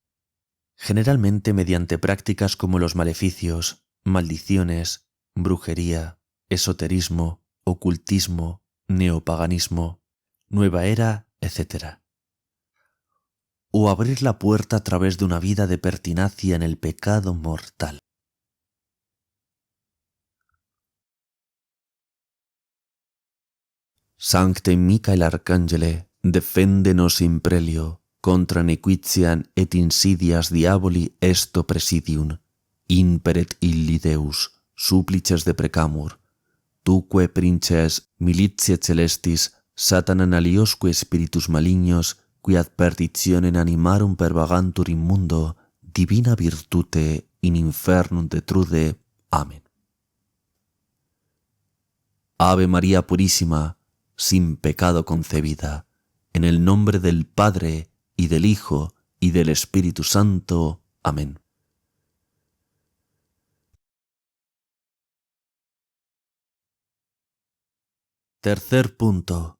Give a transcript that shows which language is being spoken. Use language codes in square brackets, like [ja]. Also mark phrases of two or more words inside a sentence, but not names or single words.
[es] Generalmente mediante prácticas como los maleficios, maldiciones, brujería, esoterismo, ocultismo, neopaganismo, nueva era, etc. O abrir la puerta a través de una vida de pertinacia en el pecado mortal. [la] Sancte Michael Arcangele, defende-nos in prelio, contra nequitiam et insidias diaboli esto presidium, imperet illi Deus, supplices deprecamur, tuque princes militiae celestis, Satanan aliosque spiritus malignos, qui ad perditionem animarum pervagantur in mundo, divina virtute in infernum detrude. [es] Amén. Ave María Purísima, sin pecado concebida, en el nombre del Padre, y del Hijo, y del Espíritu Santo. Amén. Tercer punto.